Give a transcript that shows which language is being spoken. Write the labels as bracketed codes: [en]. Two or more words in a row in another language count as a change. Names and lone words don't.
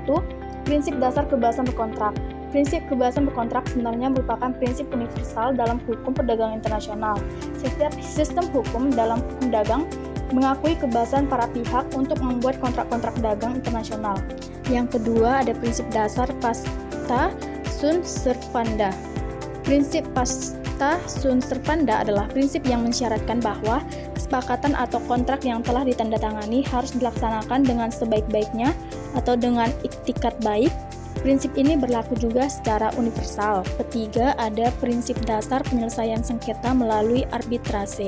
[id] Prinsip dasar kebebasan berkontrak. Prinsip kebebasan berkontrak sebenarnya merupakan prinsip universal dalam hukum perdagangan internasional. Setiap sistem hukum dalam hukum dagang mengakui kebebasan para pihak untuk membuat kontrak-kontrak dagang internasional. Yang kedua, ada prinsip dasar [la] pacta sunt servanda. [id] Prinsip [la] pacta sunt servanda [id] adalah prinsip yang mensyaratkan bahwa kesepakatan atau kontrak yang telah ditandatangani harus dilaksanakan dengan sebaik-baiknya atau dengan iktikat baik. Prinsip ini berlaku juga secara universal. Ketiga, ada prinsip dasar penyelesaian sengketa melalui arbitrase.